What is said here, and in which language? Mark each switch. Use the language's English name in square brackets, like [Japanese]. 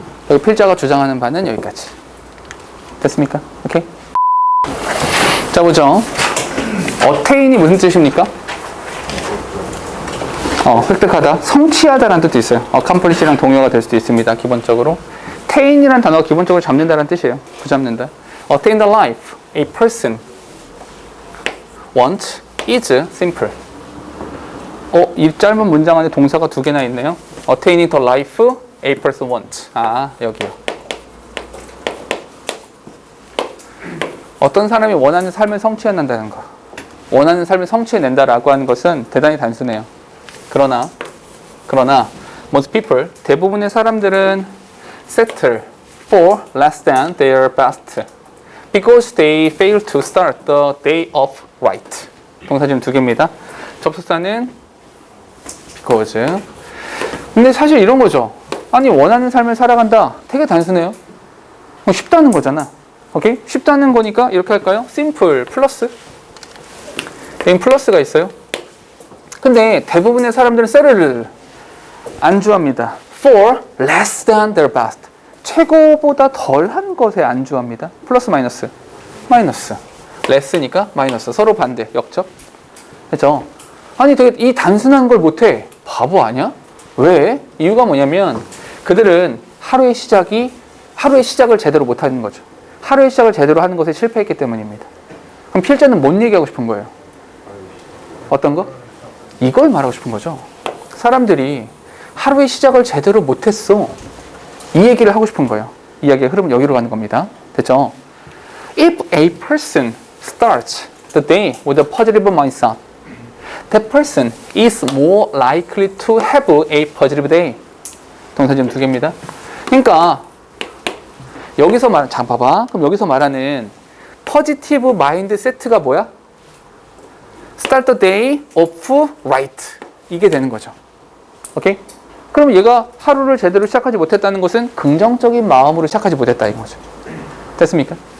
[Korean] 여기 필자가 주장하는 바는 여기까지. 됐습니까? 오케이? 자, 보죠. attain이 무슨 뜻입니까? 획득하다, 성취하다라는 뜻도 있어요. accomplish랑 동의어가 될 수도 있습니다. 기본적으로. attain이라는 단어가 기본적으로 잡는다라는 뜻이에요. 붙잡는다. [English] attain the life a person wants is simple. [Korean] 이 짧은 문장 안에 동사가 두 개나 있네요. [English] attaining the life a person wants. [Korean] 여기요. 어떤 사람이 원하는 삶을 성취해낸다는 거. 원하는 삶을 성취해낸다라고 하는 것은 대단히 단순해요. 그러나 [English] most people, [Korean] 대부분의 사람들은 [English] settle for less than their best because they fail to start the day off right. [Korean] 동사 지금 두 개입니다. 접속사는 because. 근데 사실 이런 거죠. 아니, 원하는 삶을 살아간다. 되게 단순해요. 쉽다는 거잖아. 오케이? 쉽다는 거니까 이렇게 할까요? simple 플러스 여기 플러스가 있어요. 근데 대부분의 사람들은 셀을 안주합니다. [English] For less than their best. [Korean] 최고보다 덜한 것에 안주합니다. 플러스 마이너스. 마이너스. less니까 마이너스. 서로 반대. 역접. 그렇죠? 아니 되게 이 단순한 걸 못해. 바보 아니야? 왜? 이유가 뭐냐면 그들은 하루의 시작을 제대로 못하는 거죠. 하루의 시작을 제대로 하는 것에 실패했기 때문입니다. 그럼 필자는 뭔 얘기하고 싶은 거예요? 어떤 거? 이걸 말하고 싶은 거죠. 사람들이 하루의 시작을 제대로 못했어. 이 얘기를 하고 싶은 거예요. 이야기의 흐름은 여기로 가는 겁니다. 됐죠? [English] If a person starts the day with a positive mindset, that person is more likely to have a positive day. [Korean] 동사 지금 2개입니다. 그러니까 여기서 자 봐봐. 그럼 여기서 말하는 positive mindset가 뭐야? [English] Start the day off right. [Korean] 이게 되는 거죠. 오케이? 그럼 얘가 하루를 제대로 시작하지 못했다는 것은 긍정적인 마음으로 시작하지 못했다 이런 거죠. 됐습니까?